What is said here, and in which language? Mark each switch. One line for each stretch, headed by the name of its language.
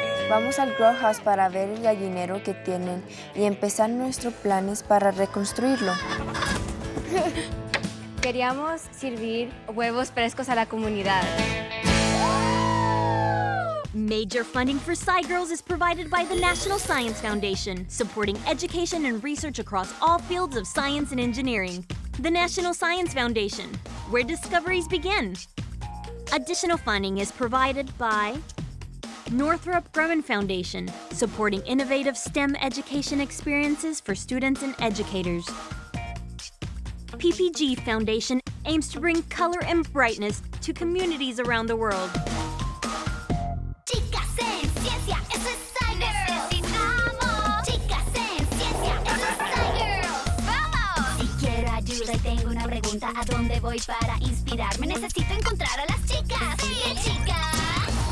Spanish: Vamos al grow house para ver el gallinero que tienen y empezar nuestros planes para reconstruirlo. Queríamos servir huevos frescos a la comunidad.
English: Major funding for SciGirls is provided by the National Science Foundation, supporting education and research across all fields of science and engineering. The National Science Foundation, where discoveries begin. Additional funding is provided by Northrop Grumman Foundation, supporting innovative STEM education experiences for students and educators. PPG Foundation aims to bring color and brightness to communities around the world.
Spanish: Chicas en ciencia, eso es SciGirls. Necesitamos chicas en ciencia, eso es SciGirls. ¡Vamos! Si quiero ayuda y tengo una pregunta, ¿a dónde voy para inspirarme? Necesito encontrar a las chicas. ¡Sí, chicas!